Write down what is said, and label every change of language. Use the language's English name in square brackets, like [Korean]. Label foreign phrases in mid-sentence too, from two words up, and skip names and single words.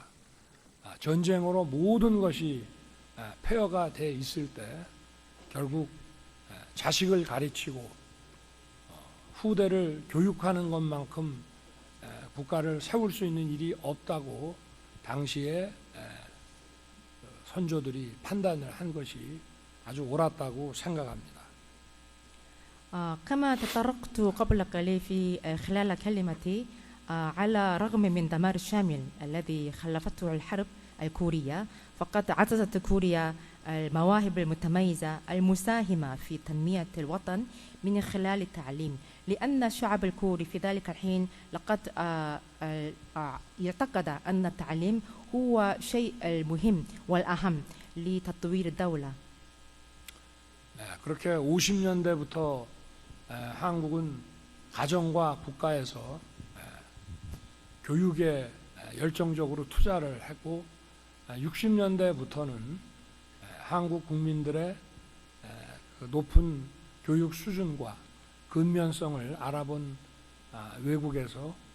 [Korean] 전쟁으로 모든 것이 폐허가 돼 있을 때 결국 자식을 가르치고 후대를 교육하는 것만큼 국가를 세울 수 있는 일이 없다고 당시에 선조들이 판단을 한 것이 아주 옳았다고 생각합니다. [Arabic] كما تطرقت قبل قليل في خلال كلمتي على رغم من دمار الشامل الذي خلفته الحرب الكورية، فقد عززت كوريا المواهب المتميزة المساهمة في تنمية الوطن من خلال التعليم، لأن الشعب الكوري في ذلك الحين لقد اعتقد أن التعليم هو شيء المهم والأهم لتطوير الدولة. [Korean] 그렇게 50년대부터 한국은 가정과 국가에서 교육에 열정적으로 투자를 했고, 60년대부터는 한국 국민들의 높은 교육 수준과 근면성을 알아본 외국에서